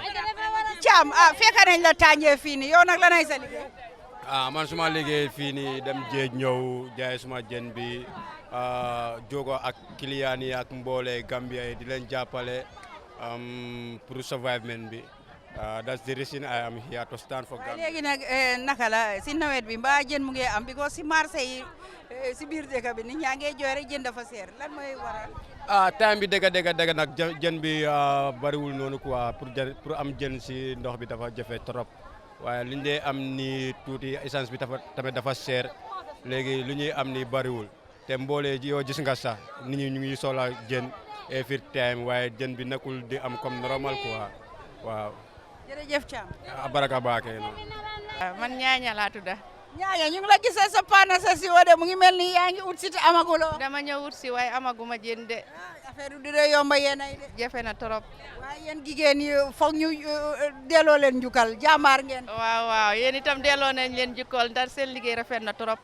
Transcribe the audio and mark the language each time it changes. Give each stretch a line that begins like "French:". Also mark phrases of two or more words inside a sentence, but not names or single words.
Wolof: Thiam fekk nañ la Tanje fii nii yow nag lanay sa liggéey. Man suma liggéey fii nii dem jéej ñëw jaay suma jën bi jogo ak client yi ak mboole Gambia yi di leen jàppale
French: pour survivement
Wolof: bi.
English: That's the reason I am here to stand for Gambia.
Wolof: Léegi nag naka la si nawet bi mbaa jën mu ngi am because si marché yi si biir dëkk bi nit ñaa ngi jooy rek jën dafa seer lan mooy waral. Time bi dëgg nag jën bi bariwul noonu
French: quoi pour
Wolof: am jën si ndox bi dafa jafe trop waaye li ñu dee am ni tuuti essence bi tamit dafa seer léegi lu ñuy am ni bariwul te mboole yoo gis nga sax nit ñi ñu ngi soxla jën
English: every time
Wolof: waaye jën bi nekkul di am
French: comme normal quoi
Wolof: waaw. Jërëjëf Thiam. Baraka baake no. Man Ñaaña laa tudda. ñaaña ñu ngi la gisee sa paana sa si wode mu ngi mel ni yaa ngi ut si te amaguloo. dama ñëw wut si waaye amaguma jën de. affaire du dee yomba yéen ay de. jafe na trop. waaye yéen jigéen yi foog ñu delloo leen njukkal jàmbaar ngeen. waaw yéen itam delloo nañ leen jukkal ndax seen liggéey rafet na trop.